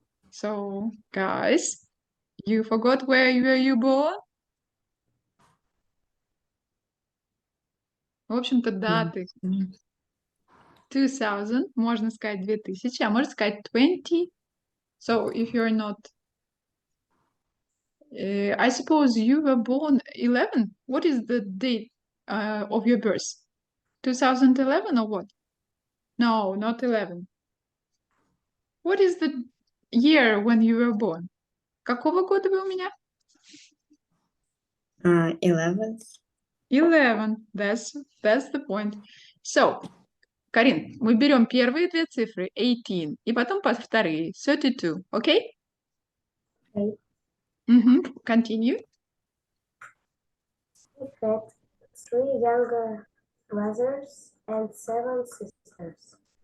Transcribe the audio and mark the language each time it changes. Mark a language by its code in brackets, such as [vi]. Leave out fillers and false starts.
[en] So, guys, you forgot where were you born? [ru] В общем-то, даты. 2000, можно сказать 2000, а можно сказать 20. [en] So, if you're not... I suppose you were born 11. What is the date of your birth? 2011 or what? No, not 11. What is the year when you were born? [ru] Какого года вы у меня? 11. [en] 11. That's the point. [ru] So, Карин, мы берем первые две цифры, 18, и потом вторые, 32, okay? [en] Okay. Continue. He had 3 younger brothers and 7 sisters.